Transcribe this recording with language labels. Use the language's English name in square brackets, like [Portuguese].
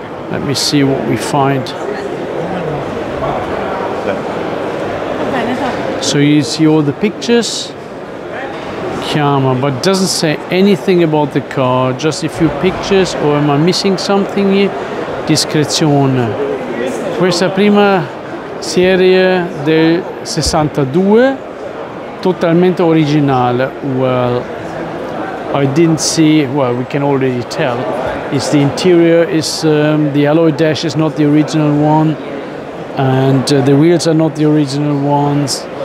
[English] Let me see what we find. So you see all the pictures, chiama, but it doesn't say anything about the car, just a few pictures. Or am I missing something here? [Italian] Discrezione. Questa prima serie del 62, totalmente originale. [English] Well, I didn't see, well, we can already tell. It's the interior, is the alloy dash is not the original one, and the wheels are not the original ones.